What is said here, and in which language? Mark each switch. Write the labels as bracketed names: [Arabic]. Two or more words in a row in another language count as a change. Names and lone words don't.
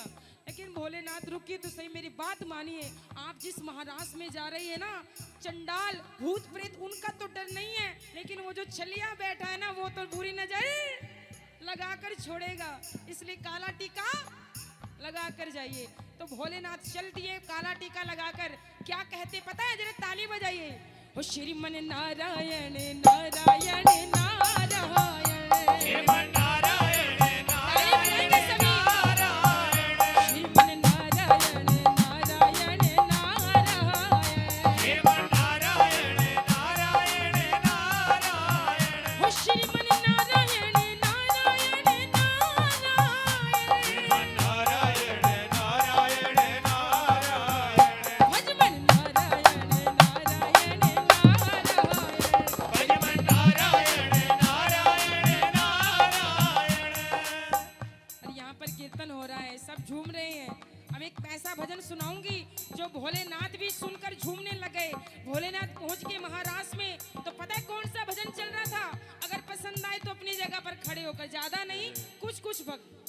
[Hindi] लेकिन भोलेनाथ रुकिए तो सही, मेरी बात मानिए। आप जिस महाराष्ट्र में जा रही है ना, चंडाल भूत प्रेत उनका तो डर नहीं है, लेकिन वो जो छलिया बैठा है ना, वो तो बुरी नजर लगाकर छोड़ेगा। इसलिए काला टीका लगाकर जाइए। तो भोलेनाथ चल दिए काला टीका लगाकर। क्या कहते पता है? जरा ताली बजाइए। हो श्रीमन नारायण नारायण नारायण, श्रीमन नारायण नारायण नारायण, श्रीमन नारायण नारायण नारायण, श्रीमन नारायण नारायण नारायण, हो श्रीमन नारायण नारायण नारायण, श्रीमन नारायण नारायण नारायण, भजमन नारायण नारायण नारायण, भजमन नारायण नारायण नारायण। और यहाँ पर कीर्तन हो रहा है, सब झूम रहे हैं। अब एक ऐसा भजन सुनाऊंगी जो भोलेनाथ भी सुनकर झूमने लगे। भोलेनाथ पहुंच के महाराष्ट्र में, तो पता है कौन सा भजन चल रहा था? अगर पसंद आए तो अपनी जगह पर खड़े होकर, ज्यादा नहीं, कुछ भक्त।